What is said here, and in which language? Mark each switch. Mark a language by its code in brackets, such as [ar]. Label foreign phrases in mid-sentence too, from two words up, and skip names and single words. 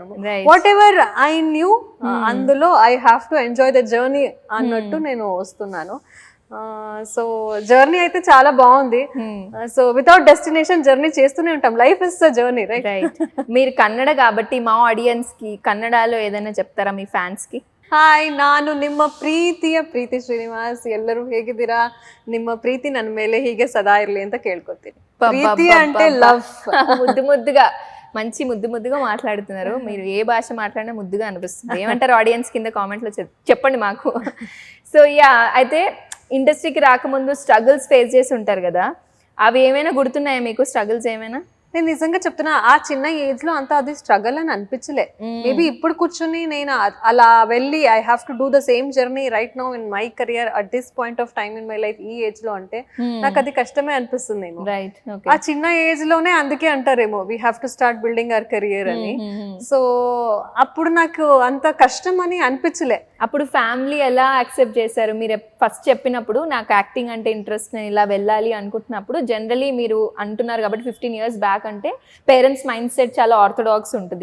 [en] whatever I knew, అందులో I have to enjoy the journey [te] అన్నట్టు నేను వస్తున్నాను. సో జర్నీ అయితే చాలా బాగుంది. సో [en] without destination journey [te] చేస్తూనే ఉంటాం. [en] life is the journey, right? [te] మీరు కన్నడ కాబట్టి మా ఆడియన్స్ కి కన్నడలో ఏదైనా చెప్తారా మీ ఫ్యాన్స్ కి? [kn] ಹಾಯ್, ನಾನು ನಿಮ್ಮ ಪ್ರೀತಿಯ ಪ್ರೀತಿ ಶ್ರೀನಿವಾಸ್. ಎಲ್ಲರೂ ಹೇಗಿದ್ದೀರಾ? ನಿಮ್ಮ ಪ್ರೀತಿ ನನ್ನ ಮೇಲೆ ಹೀಗೆ ಸದಾ ಇರ್ಲಿ ಅಂತ ಕೇಳ್ಕೊತೀನಿ. [te] ಪ್ರೀತಿ అంటే లవ్. ముద్దుగా మంచి ముద్దుగా మాట్లాడుతున్నారు. మీరు ఏ భాష మాట్లాడినా ముద్దుగా అనిపిస్తుంది. ఏమంటారు ఆడియన్స్? కింద కామెంట్ లో చెప్పండి మాకు. [en] so ya, [te] అయితే ఇండస్ట్రీకి రాకముందు [en] struggles face [te] చేసి ఉంటారు కదా, అవి ఏమైనా గుర్తున్నాయా మీకు? స్ట్రగుల్స్ ఏమైనా? నేను నిజంగా చెప్తున్నా, ఆ చిన్న ఏజ్ లో అంతా అది స్ట్రగల్ అని అనిపించలే. మేబీ ఇప్పుడు కూర్చొని నేను అలా వెళ్ళి [en] I have to do the same journey right now in my career at this point of time in my life, [te] ఈ ఏజ్ లో అంటే నాకు అది కష్టమే అనిపిస్తుందేమో. ఆ చిన్న ఏజ్ లోనే అందుకే అంటారేమో [en] we have to start building our career [te] అని. సో అప్పుడు నాకు అంత కష్టం అని అనిపించలే. అప్పుడు ఫ్యామిలీ ఎలా యాక్సెప్ట్ చేశారు? మీరు ఫస్ట్ చెప్పినప్పుడు నాకు యాక్టింగ్ అంటే ఇంట్రెస్ట్, నేను ఇలా వెళ్ళాలి అనుకుంటున్నప్పుడు, జనరలీ మీరు అంటున్నారు కాబట్టి 15 [en] years back [te] అంటే [en] parents mind set [te] చాలా ఆర్థోడాక్స్ ఉంటుంది.